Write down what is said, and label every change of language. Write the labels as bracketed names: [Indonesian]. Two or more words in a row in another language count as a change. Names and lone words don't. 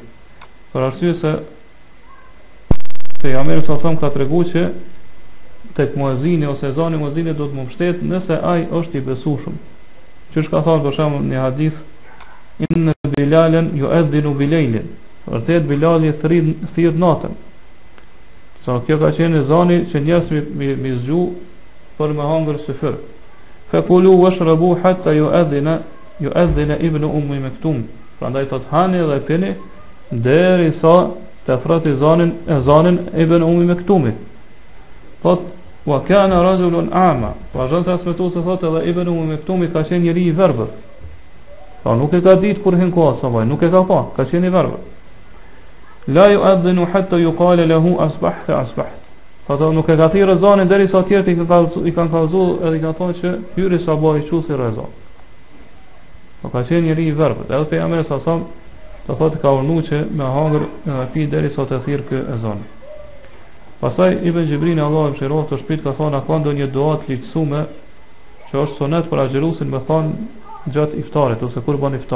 [Albanian] Për arsye se pejgamberi [Arabic] صلى الله عليه [Albanian] ka treguar që tek muezini ose ezani i muezinit do të më mbështet nëse ai është i besueshëm. Që ka thënë për shembull në hadith [Arabic] إن بلالا يؤذن بليل. [Albanian] Vërtet Bilali thirr natën. Sa kjo ka qenë ezani që njerëzit mi zgju për me hangër syfër. [Arabic] فكلوا واشربوا حتى يؤذن ابن أم مكتوم. [Albanian] Prandaj thot hani dhe pini derisa të thret ezanin ibn ummi maktumit. [Arabic] Thot وكان رجلا أعمى. [Albanian] Vazhdon të transmetues se thot edhe ibn ummi maktumi ka qenë njeri i verbër. Pra nuk e ka ditë kur hyn koha sabaj, nuk e ka pa, ka qenë i verbër. [Arabic] لا يؤذن حتى يقال له أصبحت أصبحت. [Albanian] Thotë nuk e ka thirrë ezanin derisa tjerët i kanë kallëzuar edhe i kanë thonë që hyri sabaj çusi ezan. Po ka qenë njeri i verbër. Edhe pejgamberi sa sa do thotë ka urnuar që me hangër pi derisa të thirrë ky ezan. Pastaj Ibn Xhibrini Allahu mëshiroft të shpit ka thonë ka ndonjë dua të lehtësuar që është sunet për agjerusin me thonë gjatë iftarit ose kur bën iftar.